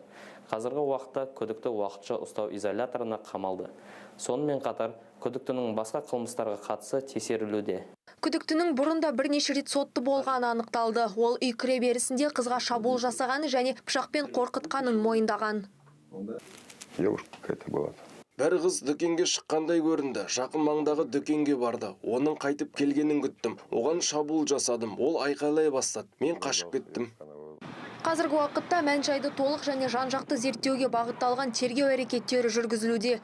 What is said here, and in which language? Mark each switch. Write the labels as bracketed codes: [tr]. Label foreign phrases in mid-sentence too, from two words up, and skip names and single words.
[kk] Қазіргі уақытта күдікті уақытша ұстау изоляторына қамалды. Сонымен қатар күдіктінің басқа қылмыстарға қатысы тексерілуде. Күдіктінің бұрында бірнеше рет сотты болғаны анықталды. Ол үй кіреберісінде қызға шабуыл жасағаны және пышақпен қорқытқанын мойындаған. [ru] Девушка какая-то была. [kk] Бір қыз дүкенге шыққандай көрінді. Жақын маңдағы дүкенге барды. Оның қайтып келгенін күттім. Оған шабуыл жасадым. Ол айқайлай бастады. Мен қашып кеттім. Қазіргі уақытта мән-жайды толық және жан-жақты зерттеуге бағытталған тергеу әрекеттері жүргізілуде.